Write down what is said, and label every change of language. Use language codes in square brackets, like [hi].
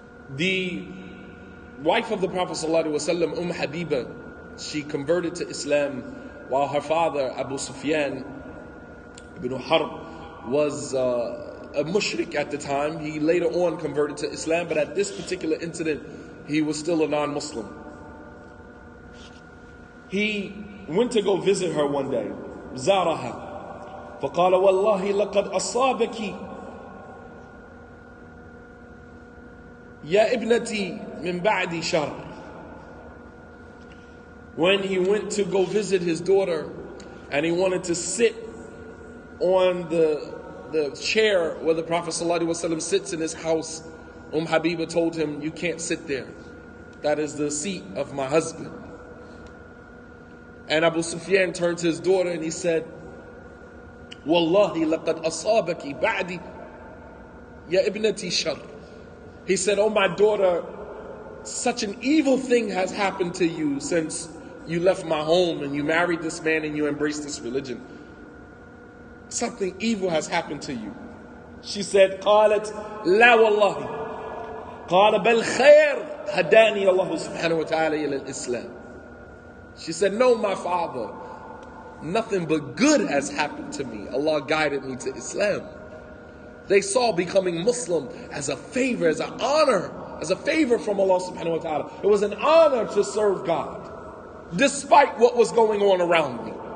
[en] The wife of the Prophet ﷺ, Habiba, she converted to Islam while her father, Abu Sufyan ibn Harb, was a mushrik at the time. He later on converted to Islam, but at this particular incident, he was still a non-Muslim. He went to go visit her one day. [ar] زارها فقال والله لقد أصابك يا ابنتي من بعد شر. [en] When he went to go visit his daughter and he wanted to sit on the chair where the Prophet ﷺ sits in his house, Habiba told him, you can't sit there. That is the seat of my husband. And Abu Sufyan turned to his daughter and he said, [ar] Wallahi laqad asabaki ba'di ya ibnati shar. [en] He said, oh my daughter, such an evil thing has happened to you since you left my home and you married this man and you embraced this religion. Something evil has happened to you. She said, [ar] قالت لا والله قال بل خير هداني الله سبحانه وتعالى إلى الإسلام. [en] She said, no, my father, nothing but good has happened to me. Allah guided me to Islam. They saw becoming Muslim as a favor, as an honor, as a favor from Allah subhanahu wa ta'ala. It was an honor to serve God, despite what was going on around me.